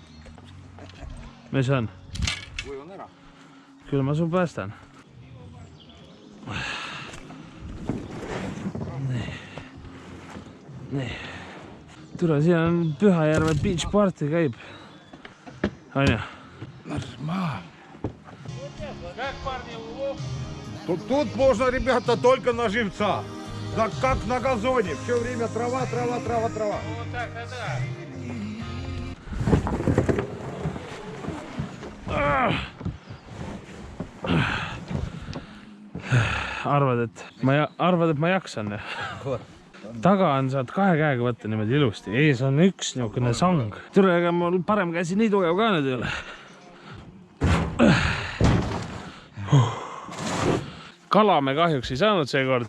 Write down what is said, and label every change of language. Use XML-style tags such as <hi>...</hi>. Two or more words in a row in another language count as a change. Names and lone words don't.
<et>Mis on? Kui on ära? Küll ma su päästan. Nii. Tule, siin on Pühajärve</et> <en>beach party</en> <et>käib. On ju?</et> <ru>Нормально. Тут можно, ребята, только на живца. Да как на газоне. Все время трава. Вот так, да.</ru> <et>arvad, et ma jaksan. Taga on, saad 2 käega võtta niimoodi ilusti. Ees on üks niisugune sang. Tule, ega mul parem käsi nii tugev ka nüüd ei ole. Kala me kahjuks ei saanud seekord.</et>